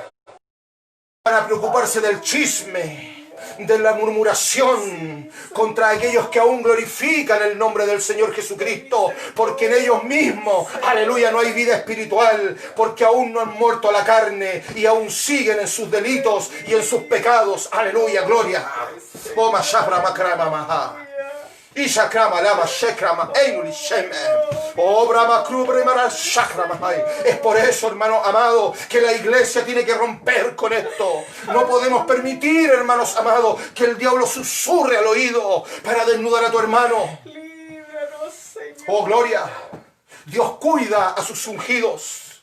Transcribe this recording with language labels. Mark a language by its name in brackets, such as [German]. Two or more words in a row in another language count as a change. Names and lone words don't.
[Spanish] Van a preocuparse del chisme, de la murmuración contra aquellos que aún glorifican el nombre del Señor Jesucristo, porque en ellos mismos, aleluya, no hay vida espiritual, porque aún no han muerto a la carne y aún siguen en sus delitos y en sus pecados. Aleluya, gloria. Oh, mashabra makrama maha. Ishakrama lama shekrama einuli sheme. Oh, brahma krubre mara shakrama. Es por eso, hermano amado, que la iglesia tiene que romper con esto. No podemos permitir, hermanos amados, que el diablo susurre al oído para desnudar a tu hermano. Líbranos, Señor. Oh, gloria. Dios cuida a sus ungidos.